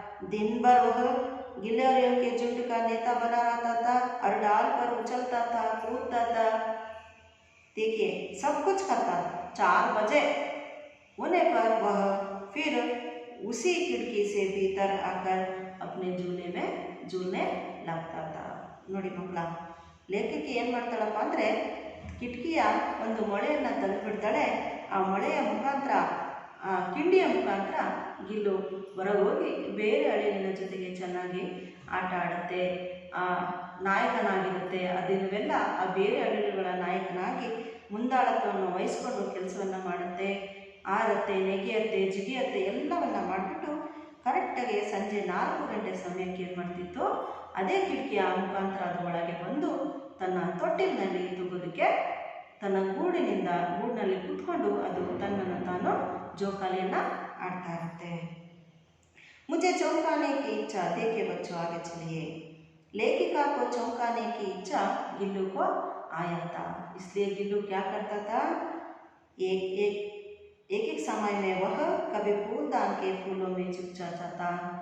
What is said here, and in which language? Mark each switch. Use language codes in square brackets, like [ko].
[hi] दिन भर वह गिल्लोरियों के झुंड का नेता बना रहता था और डाल पर उछलता था, कूदता था. देखिए सब कुछ करता था. 4 बजे होने पर वह फिर उसी खिड़की से भीतर आकर अपने झूले में झूलने लगता था. [kn] ನೋಡಿ ಮಕ್ಕಳ, ಲೇಖಕಿ ಏನು ಮಾಡ್ತಾಳಪ್ಪ ಅಂದರೆ ಕಿಟಕಿಯ ಒಂದು ಮೊಳೆಯನ್ನು ತೆಗೆದುಬಿಡ್ತಾಳೆ. ಆ ಮೊಳೆಯ ಮುಖಾಂತರ, ಆ ಕಿಂಡಿಯ ಮುಖಾಂತರ ಗಿಲ್ಲು ಹೊರಗೆ ಹೋಗಿ ಬೇರೆ ಅಳಿಲಿನ ಜೊತೆಗೆ ಚೆನ್ನಾಗಿ ಆಟ ಆಡುತ್ತೆ, ನಾಯಕನಾಗಿರುತ್ತೆ. ಅದನ್ನೆಲ್ಲ ಆ ಬೇರೆ ಅಳಿಲುಗಳ ನಾಯಕನಾಗಿ ಮುಂದಾಳತ್ವವನ್ನು ವಹಿಸ್ಕೊಂಡು ಕೆಲಸವನ್ನು ಮಾಡುತ್ತೆ. ಆರತ್ತೆ, ನೆಗೆಯತ್ತೆ, ಜಿಗಿಯತ್ತೆ, ಎಲ್ಲವನ್ನ ಮಾಡಿಬಿಟ್ಟು ಕರೆಕ್ಟಾಗಿ ಸಂಜೆ 4 ಗಂಟೆ ಸಮಯಕ್ಕೆ ಏನು ಮಾಡ್ತಿತ್ತು, ಅದೇ ಕಿಟಕಿಯ ಮುಖಾಂತರ ಅದು ಒಳಗೆ ಬಂದು ತನ್ನ ತೊಟ್ಟಿಲಿನಲ್ಲಿ ತೂಗೋದಕ್ಕೆ ತನ್ನ ಗೂಡಿನಲ್ಲಿ ಕೂತ್ಕೊಂಡು ಅದು ತನ್ನನ್ನು ತಾನು ಜೋಕಾಲಿಯನ್ನು ಆಡ್ತಾ ಇರುತ್ತೆ. [hi] मुझे चौंकाने की इच्छा, देखिए बच्चों आगे चलिए, लेखिका को चौंकाने की इच्छा गिल्लू को आया था. इसलिए गिल्लू क्या करता था, एक समय में वह कभी फूलदान के फूलों में छुप जाता था.